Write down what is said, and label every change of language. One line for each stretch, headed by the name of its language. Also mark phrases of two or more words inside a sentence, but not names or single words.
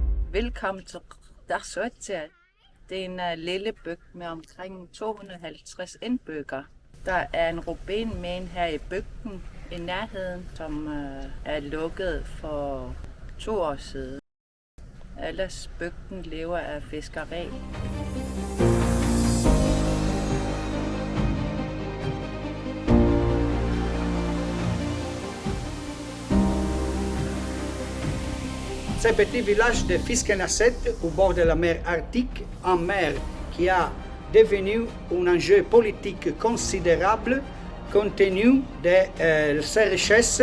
Danish: Velkommen til Dagsøtja. Det er en lille bygd med omkring 250 indbyggere. Der er en rubinmine her i bygden i nærheden, som er lukket for 2 år siden. Ellers bygden lever af fiskeri.
French: Ce petit village de Fiskenasset, au bord de la mer Arctique, en mer qui a devenu un enjeu politique considérable compte tenu de ses richesses.